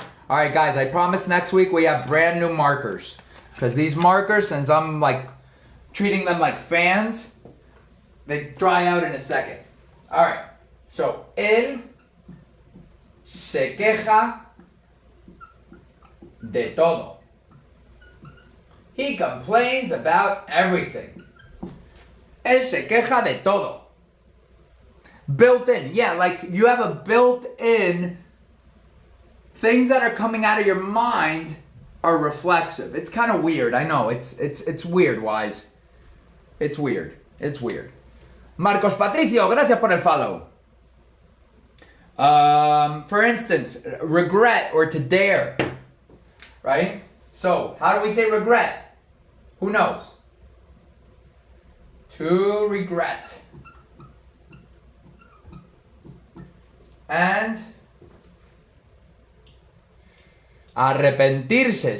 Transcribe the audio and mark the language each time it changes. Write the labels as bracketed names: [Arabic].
[English] All right, guys, I promise next week we have brand new markers. Because these markers, since I'm like treating them like fans, they dry out in a second. [Spanish] All right, so él se queja de todo. [English] He complains about everything. [Spanish] Él se queja de todo. [English] Built-in, yeah, like you have a built-in, things that are coming out of your mind are reflexive. It's kind of weird, I know, it's weird, Wise. It's weird. [Spanish] Marcos Patricio, gracias por el follow. [English] For instance, regret or to dare, right? So, how do we say regret? Who knows? To regret. And arrepentirse.